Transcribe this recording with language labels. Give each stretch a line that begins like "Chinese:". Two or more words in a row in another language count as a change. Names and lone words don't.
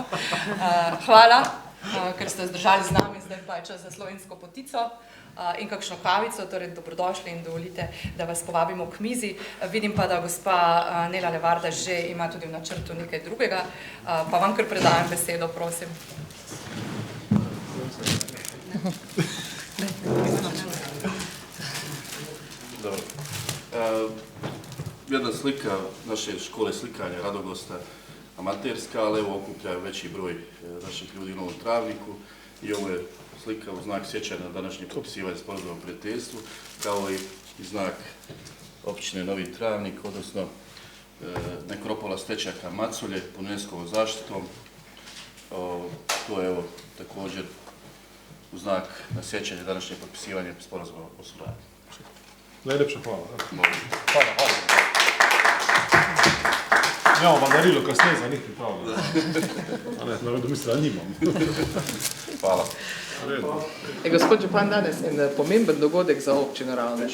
Slovenian: Hvala, ker ste zdržali z nami, zdaj pa je čas za slovensko potico in kakšno kavico, torej dobrodošli in dovolite, da vas povabimo k mizi. Vidim pa, da gospa Nela Levarda že ima tudi v načrtu nekaj drugega, pa vam kar predajam besedo, prosim.
Croatian: Dobro. Jedna slika naše škole slikanja Radogosta, amaterska, ali evo okuplja veći broj naših ljudi u Novom Travniku i ovo je slika u znak sjećanja na današnje potpisivanje sporazuma o prijateljstvu, kao i znak općine Novi Travnik, odnosno nekropola Stečaka Maculje pod UNESCO-vom zaštitom. To je evo također u znak na sjećanje današnje potpisivanje sporazuma o suradnji.
Slovenian: Najlepša hvala. Hvala. Ja, vam darilo kasneje za njih pripravljeno. Navedo misli, da nimam. Hvala. Gospod župan, danes je pomemben dogodek za občino Ravne.